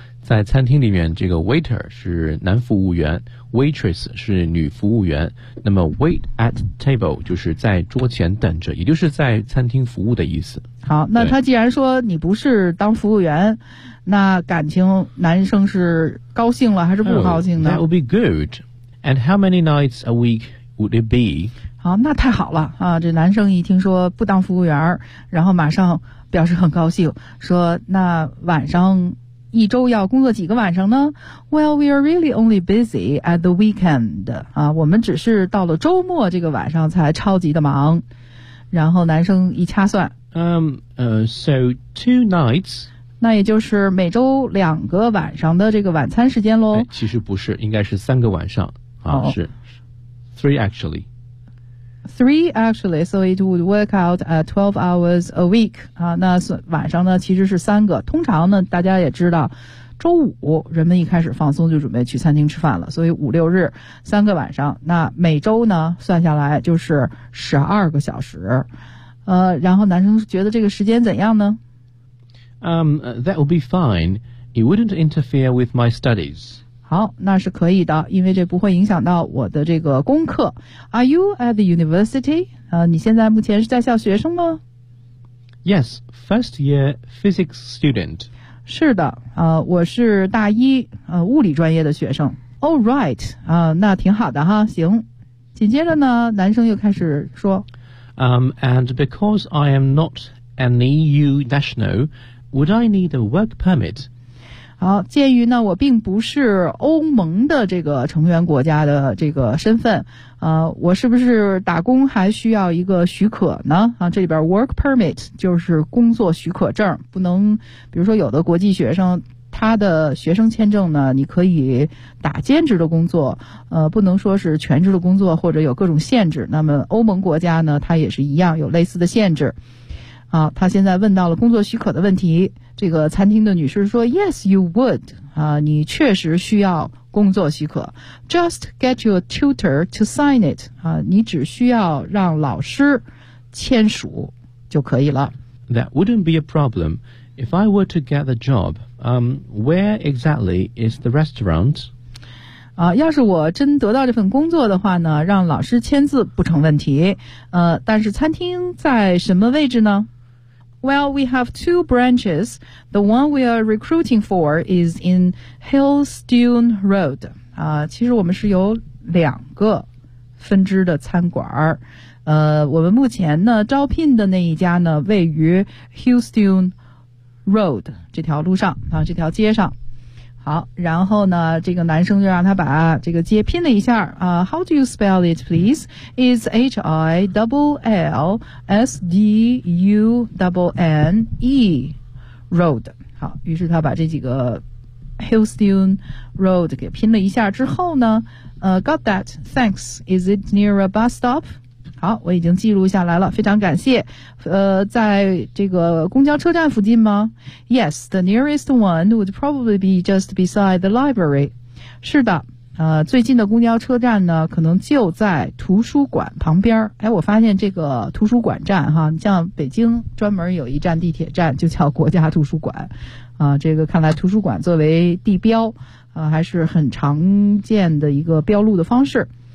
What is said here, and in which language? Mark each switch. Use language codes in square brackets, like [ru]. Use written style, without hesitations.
[zh] 在餐厅里面，这个 waiter 是男服务员， waitress 是女服务员。那么 wait at table 就是在桌前等着，也就是在餐厅服务的意思。好，那他既然说你不是当服务员，那感情男生是高兴了还是不高兴呢？ [en] Oh, that would be good. And how many nights a week would it be? [zh] 好，那太好了啊！这男生一听说不当服务员，然后马上表示很高兴，说那晚上。一周要工作几个晚上呢 [en] ？Well, we are really only busy at the weekend. [zh] 啊，我们只是到了周末这个晚上才超级的忙。然后男生一掐算， [en] so two nights. [zh] 那也就是每周两个晚上的这个晚餐时间咯。其实不是，应该是三个晚上啊，是 [en] three actually. Three, actually, so it would work out 12 hours a week. [zh] 那晚上呢其实是三个。通常呢大家也知道周五人们一开始放松就准备去餐厅吃饭了。所以五六日三个晚上，那每周呢算下来就是12个小时。然后男生觉得这个时间怎样呢？ [en] That would be fine. It wouldn't interfere with my studies. [zh] 好，那是可以的，因为这不会影响到我的这个功课。 [en] Are you at the university? [zh] 你现在目前是在校学生吗？ [en] Yes, first year physics student. [zh] 是的，我是大一，物理专业的学生。 [en] All right, [zh] 那挺好的哈，行。紧接着呢，男生又开始说。 [en] And because I am not an EU national, would I need a work permit? [zh] 好，鉴于呢我并不是欧盟的这个成员国家的这个身份，我是不是打工还需要一个许可呢？这里边 work permit 就是工作许可证，不能，比如说有的国际学生他的学生签证呢你可以打兼职的工作，不能说是全职的工作或者有各种限制，那么欧盟国家呢他也是一样有类似的限制。好，他现在问到了工作许可的问题。这个餐厅的女士说 , [en] Yes, you would. [zh] 你确实需要工作许可。 [en] Just get your tutor to sign it. [zh] 你只需要让老师签署就可以了。 [en] That wouldn't be a problem. If I were to get the job, where exactly is the restaurant? [zh] 要是我真得到这份工作的话呢，让老师签字不成问题。但是餐厅在什么位置呢？ [en] Well, we have two branches. The one we are recruiting for is in Hillstone Road. [zh] 其实我们是有两个分支的餐馆。我们目前呢招聘的那一家呢位于 Hillstone Road 这条路上啊，这条街上。好，然后呢这个男生就让他把这个街拼了一下。 [en] How do you spell it, please? It's H-I-L-L-S-D-U-N-E Road. [zh] 好，于是他把这几个 Hillstone Road 给拼了一下之后呢， [en] got that, thanks. Is it near a bus stop? [zh] 好，我已经记录下来了，非常感谢。在这个公交车站附近吗？ [en] Yes, the nearest one would probably be just beside the library. [zh] 是的，最近的公交车站呢可能就在图书馆旁边。哎，我发现这个图书馆站哈，像北京专门有一站地铁站就叫国家图书馆。这个看来图书馆作为地标还是很常见的一个标路的方式。